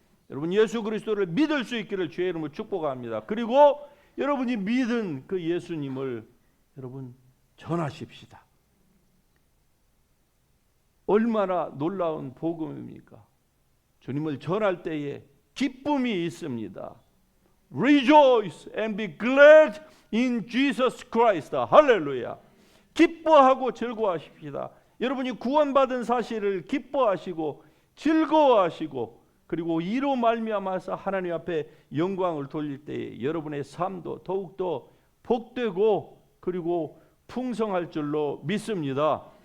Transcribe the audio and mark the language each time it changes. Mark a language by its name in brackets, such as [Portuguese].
[Korean] 여러분, 예수 그리스도를 믿을 수 있기를 주의 이름으로 축복합니다. 그리고 여러분이 믿은 그 예수님을 여러분 전하십시다. 얼마나 놀라운 복음입니까? 주님을 전할 때에 기쁨이 있습니다. [English] Rejoice and be glad in Jesus Christ. [Korean] 할렐루야. 기뻐하고 즐거워하십시다. 여러분이 구원받은 사실을 기뻐하시고 즐거워하시고 그리고 이로 말미암아서 하나님 앞에 영광을 돌릴 때에 여러분의 삶도 더욱더 복되고 그리고 풍성할 줄로 믿습니다.